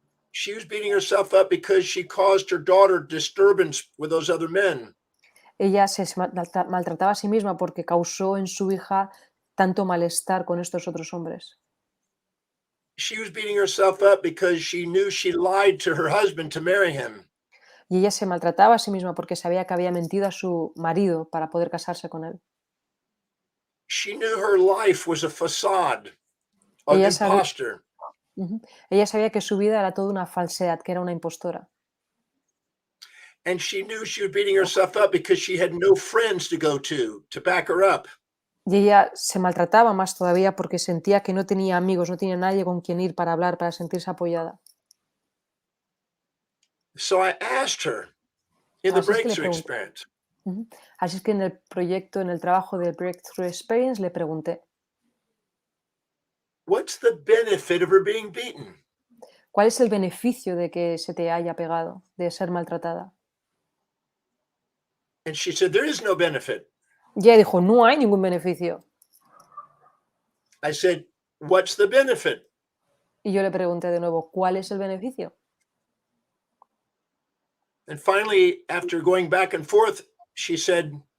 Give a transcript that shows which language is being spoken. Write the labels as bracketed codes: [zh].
[en] She was beating herself up because she caused her daughter disturbance with those other men. [es] Ella se maltrataba a sí misma porque causó en su hija tanto malestar con estos otros hombres. [en] She was beating herself up because she knew she lied to her husband to marry him. [es] Y ella se maltrataba a sí misma porque sabía que había mentido a su marido para poder casarse con él. [en] She knew her life was a facade, an [es] Ella sabía, [en] imposter. [es] ella sabía que su vida era toda una falsedad, que era una impostora. [en] And she knew she was beating herself up because she had no friends to go to back her up. [es] Y ella se maltrataba más todavía porque sentía que no tenía amigos, no tenía nadie con quien ir para hablar, para sentirse apoyada. [en] So I asked her in the [es] Así es que le pregunté. [en] experience, [es] Así es que en el proyecto, en el trabajo del Breakthrough Experience, le pregunté, [en] what's the benefit of her being beaten? [es] ¿cuál es el beneficio de que se te haya pegado, de ser maltratada? [en] And she said, there is no benefit. [es] Y ella dijo, no hay ningún beneficio. [en] I said, what's the benefit? [es] Y yo le pregunté de nuevo, ¿cuál es el beneficio? [en] And finally, after going back and forth, she said,